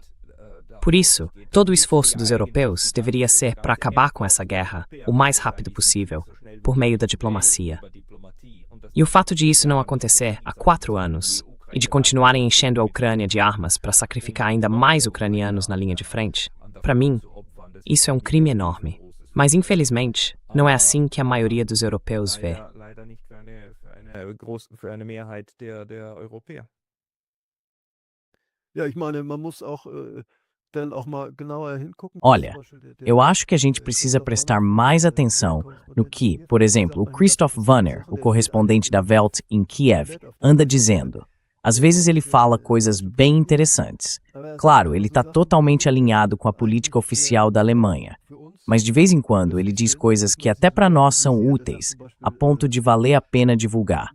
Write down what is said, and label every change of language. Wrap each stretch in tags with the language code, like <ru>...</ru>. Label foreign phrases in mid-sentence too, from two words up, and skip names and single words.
<pt>Por isso, todo o esforço dos europeus deveria ser para acabar com essa guerra o mais rápido possível, por meio da diplomacia. E o fato de isso não acontecer há 4 anos, e de continuarem enchendo a Ucrânia de armas para sacrificar ainda mais ucranianos na linha de frente, para mim, isso é um crime enorme. Mas, infelizmente, não é assim que a maioria dos europeus vê.</pt> <de>Ja, ich meine, man muss auch dann auch mal genauer hingucken.</de> <pt>Olha, eu acho que a gente precisa prestar mais atenção no que, por exemplo, o Christoph Wanner, o correspondente da Welt em Kiev, anda dizendo. Às vezes ele fala coisas bem interessantes. Claro, ele está totalmente alinhado com a política oficial da Alemanha, mas de vez em quando ele diz coisas que até para nós são úteis, a ponto de valer a pena divulgar.</pt>